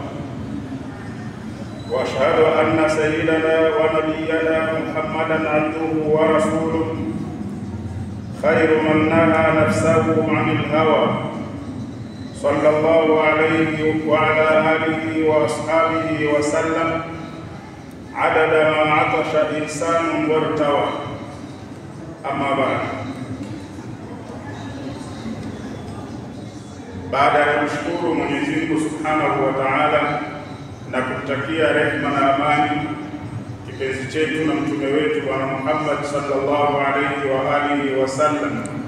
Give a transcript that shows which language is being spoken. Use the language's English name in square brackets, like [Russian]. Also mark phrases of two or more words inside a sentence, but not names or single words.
[Arabic] وأشهد أن سيدنا ونبينا محمدا عبده ورسوله، خير من نهى نفسه عن الهوى، صلى الله عليه وعلى آله وأصحابه وسلم عدد ما عطش إنسان وارتوى. أما بعد، [Swahili] baada ya kumshukuru Mwenyezi Mungu [Arabic] سبحانه وتعالى [Swahili] na kumtakia rehema na amani kipenzi chetu na mtume wetu Bwana Muhammad [Arabic] صلى الله عليه وعلى آله وسلم,